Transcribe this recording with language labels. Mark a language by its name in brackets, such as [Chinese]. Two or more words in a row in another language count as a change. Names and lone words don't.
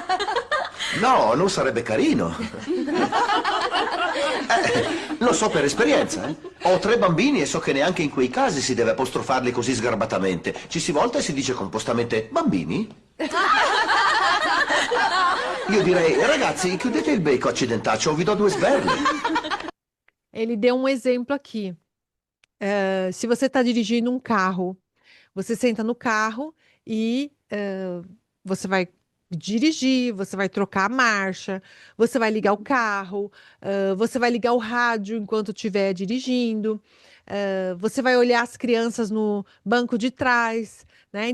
[Italian] No, non sarebbe carino. Lo so per esperienza, eh. Ho 3 bambini e so che neanche in quei casi si deve apostrofarli così sgarbatamente. Ci si volta e si dice compostamente, bambini? Io direi, ragazzi, chiudete il becco accidentaccio, vi do 2 sberle. [Portuguese] Ele deu um exemplo aqui. Se você está dirigindo um carro, você senta no carro e você vai dirigir, você vai trocar a marcha, você vai ligar o carro, você vai ligar o rádio enquanto estiver dirigindo, você vai olhar as crianças no banco de trás, né?